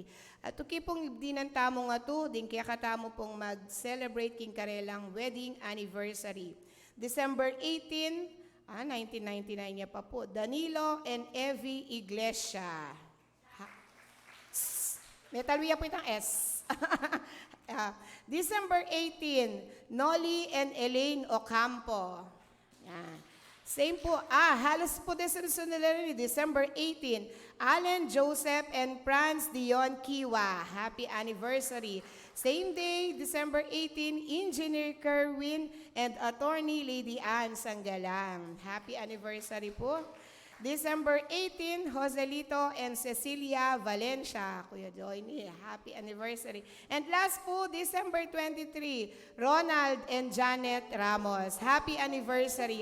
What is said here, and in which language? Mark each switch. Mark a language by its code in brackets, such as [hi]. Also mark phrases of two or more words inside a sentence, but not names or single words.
[pam] At tuki pong dinan tamo nga to, din kaya katamo pong mag-celebrate king karelang [en] wedding anniversary. [pam] December 18, 1999 niya pa po, Danilo and Evie Iglesia. Metalwia po itang S. December 18, Nolly and Elaine Ocampo. Yan. Same po, halos po December 18, Alan Joseph and Franz Dion Kiwa. [en] Happy anniversary. Same day, December 18, Engineer Kerwin and Attorney Lady Ann Sanggalang. Happy anniversary po. December 18, Joselito and Cecilia Valencia. Kuya Joyny, happy anniversary. And last po, December 23, Ronald and Janet Ramos. Happy anniversary.